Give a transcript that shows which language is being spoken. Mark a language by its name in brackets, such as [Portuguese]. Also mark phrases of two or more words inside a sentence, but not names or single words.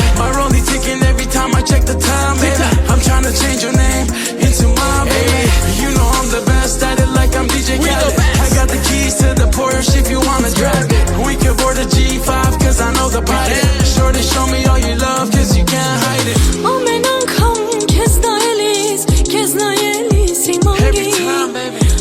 [English] My rollie ticking every time I check the time, baby. I'm trying to change your name into my baby. You know I'm the best at it, like I'm DJ Khaled. I got the keys to the Porsche if you wanna drive it. We can board a G5 'cause I know the pilot. Shorty, show me all your love 'cause you can't hide it. [Armenian] Ամեն անգամ քեզ նայելիս [English] Every time, baby.